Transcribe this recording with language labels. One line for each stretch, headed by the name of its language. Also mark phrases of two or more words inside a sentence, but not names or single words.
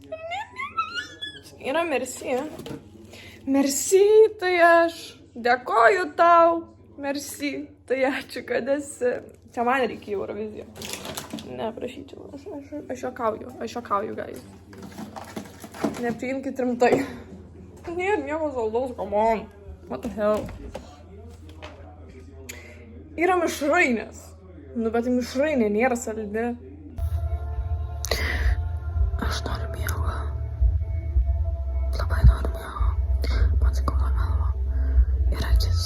Lithuanian: Yra merci. Merci, tai aš dėkoju tau. Merci, tai ačiū, kad esi. Čia man reikia Euroviziją. Ne, prašyčiau, aš juokauju, guys. Nepriimkit rimtai. Nėra nieko saldaus,
English: come on. What the hell?
Lithuanian: Yra mišrainės. Nu, bet tai mišrainė nėra saldi. Aš noriu miego. Labai noriu miego. Man skauda galva. Ir akis.